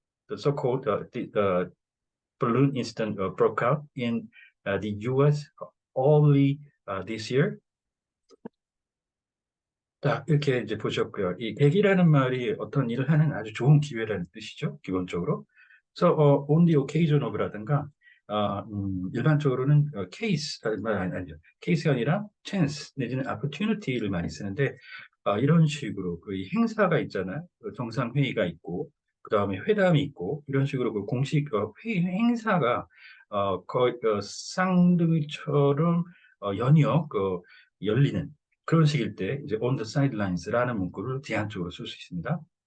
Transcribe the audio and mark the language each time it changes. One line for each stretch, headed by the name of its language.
English: The so-called the balloon incident broke out in the U.S. early this year.
Korean: 자, 이렇게 이제 보셨고요. 이 계기라는 말이 어떤 일을 하는 아주 좋은 기회라는 뜻이죠, 기본적으로. 그래서
English: on the occasion of
Korean: 라든가 일반적으로는 case 아니죠. case가 아니라 chance 내지는 opportunity를 많이 쓰는데 이런 식으로 그 행사가 있잖아요. 정상회의가 있고 그 다음에 회담이 있고 이런 식으로 그 공식 회의 행사가 거의 쌍둥이처럼 연이어 열리는 그런 식일 때 이제
English: on the sidelines
Korean: 라는 문구를 뒤안쪽으로 쓸 수 있습니다.